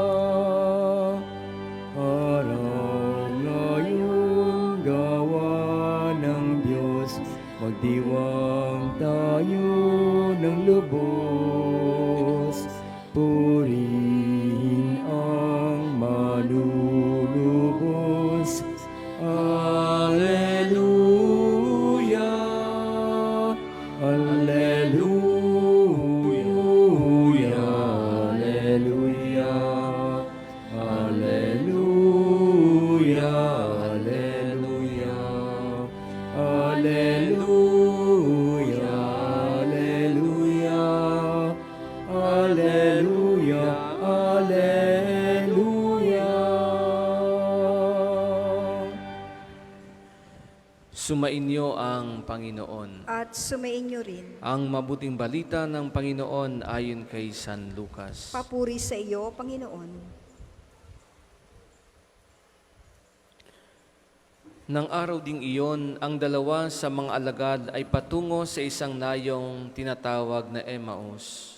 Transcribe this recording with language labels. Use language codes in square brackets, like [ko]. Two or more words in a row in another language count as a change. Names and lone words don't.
[tl] Araw na yung gawa ng Diyos, magdiwang tayo ng lubos, purihin ang manlulubos. [la] Alleluia, alleluia, alleluia, alleluia, alleluia, alleluia, alleluia, alleluia, alleluia. [tl] Sumainyo ang Panginoon. At sumainyo rin. Ang mabuting balita ng Panginoon ayon kay San Lucas. Papuri sa iyo, Panginoon. Nang araw ding iyon, ang dalawa sa mga alagad ay patungo sa isang nayong tinatawag na Emmaus.